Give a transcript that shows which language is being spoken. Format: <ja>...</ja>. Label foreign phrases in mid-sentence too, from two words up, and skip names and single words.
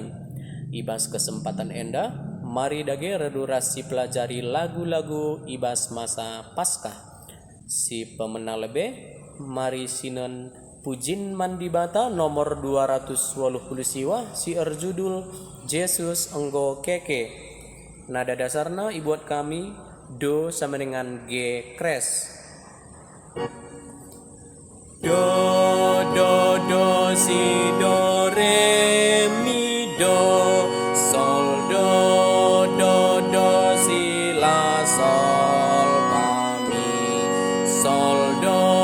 <btx>Ibas kesempatan enda, mari dage redurasi pelajari lagu-lagu ibas masa Paskah. Si pemena lebe, mari sinen pujin mandi bata nomor 280 siwa si erjudul Yesus enggo keke. Nada dasarna ibuat kami do</btx> <id>sama dengan</id> <btx>G kres. Do si do re mi do sol do si la sol fa mi sol do</btx>